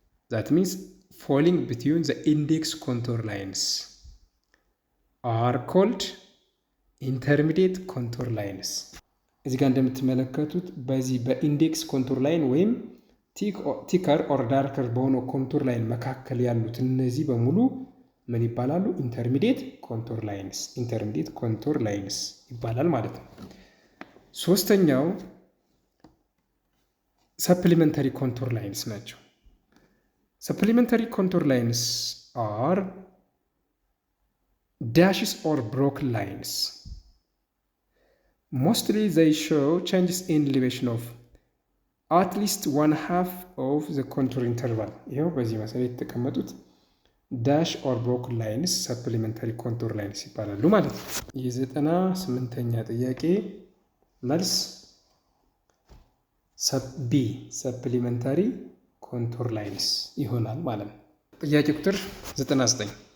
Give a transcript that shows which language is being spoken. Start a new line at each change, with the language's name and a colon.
English: That means falling between the index contour lines are called intermediate contour lines.
Amharic: እዚህ ጋር እንደምትመለከቱት በዚህ በኢንዴክስ ኮንቱር ላይን ወይም ቲከር ኦር ዳርከር በሆነው ኮንቱር ላይን መካከል ያሉት እነዚህ በሙሉ ምን ይባላሉ? ኢንተርሚዲየት ኮንቱር ላይንስ። ኢንተርሚዲየት ኮንቱር ላይንስ ይባላል ማለት ነው። ሶስተኛው ሰፕሊመንተሪ ኮንቱር ላይንስ ናቸው። ሰፕሊመንተሪ ኮንቱር ላይንስ አር
English: dashes or broken lines. Mostly they show changes in elevation of at least 1/2 of the contour interval.
Amharic: ይኸው በዚህ መሰረት የተቀመጡት ዳሽ ኦር ብሮክን ላይንስ ሰፕሊመንተሪ ኮንቱር ላይንስ ይባላሉ ማለት ነው። የ98ኛ ጥያቄ መልስ ቢ ሰፕሊመንተሪ ኮንቱር ላይንስ ይሆናል ማለት ነው። ጥያቄ ቁጥር 99